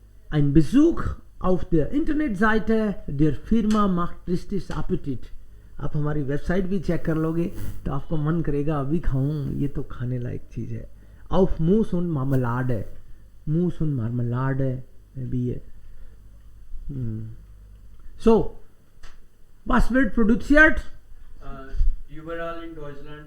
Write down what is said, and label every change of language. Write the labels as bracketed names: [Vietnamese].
[German] Ein Besuch auf der Internetseite der Firma macht richtig Appetit। [Hindi] आप हमारी website भी check कर लोगे तो आपको मन करेगा अभी खाऊं, ये तो खाने लायक चीज है। [German] Auf Mousse und Marmelade, Mousse und Marmelade [Hindi] में भी है। [German] So, was wird produziert? überall in Deutschland